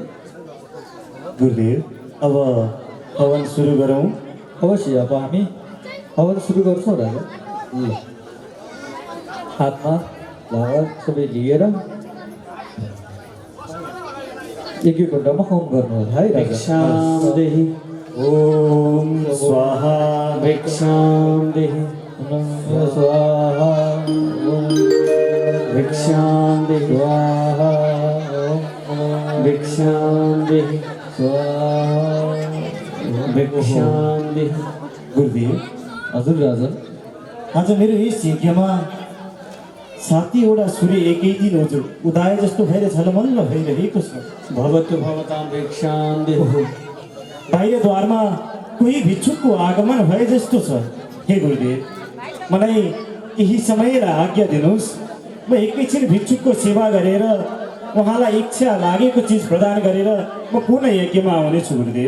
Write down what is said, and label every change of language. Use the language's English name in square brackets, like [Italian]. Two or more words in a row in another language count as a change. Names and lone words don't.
[Nepali] गुरुदेव अब हवन सुरु गरौँ। अवश्य अब हामी हवन सुरु गर्छौँ राजा। ल हातमा लावा सबै लिएर एक घन्टामा होम गर्नुहोस् है राजा। [Sanskrit] भिक्षां देहि ओम स्वाहा। भिक्षां देहि स्वाहा भिक्षां देहि स्वाहा भिक्षां देहि स्वाहा। भिक्षां देहि। [Nepali] गुरुदेव हजुर राजा। आज मेरो यस यज्ञमा 7वटा सूर्य एकै दिन उदाए जस्तो भएर झलमल्ल भइरहेको छ। [Sanskrit] भवतु भवतां भिक्षां देहि। [Nepali] बाहिर द्वारमा कोही भिक्षुकको आगमन भए जस्तो छ। हे गुरुदेव, मलाई केही समय र आज्ञा दिनुहोस्। म एकैछिन भिक्षुकको सेवा गरेर उहाँलाई इच्छा लागेको चिज प्रदान गरेर म पुनः यज्ञमा आउनेछु गुरुदेव।